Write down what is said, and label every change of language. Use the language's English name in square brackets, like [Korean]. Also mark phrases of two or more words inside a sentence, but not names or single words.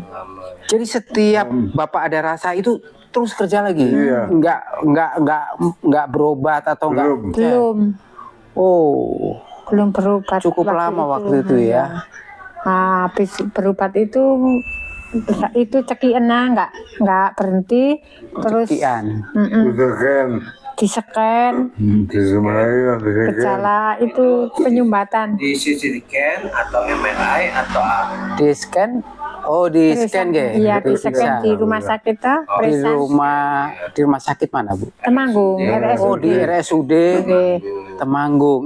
[Indonesian] Jadi setiap Bapak ada rasa itu terus kerja lagi. Iya. Enggak berobat atau enggak? Belum. Oh, Belum berobat. cukup lama waktu itu ya. Nah, habis berobat itu itu cekiennya nggak berhenti, terus Cekian. Disekan. diseken, Disemain, disekan. gejala itu penyumbatan. Di CT scan atau MRI atau Di scan, di scan ge. Iya, Diperiksa. diseken di rumah sakit tuh, Di rumah sakit mana, Bu? Temanggung, Oh, di RSUD Temanggung.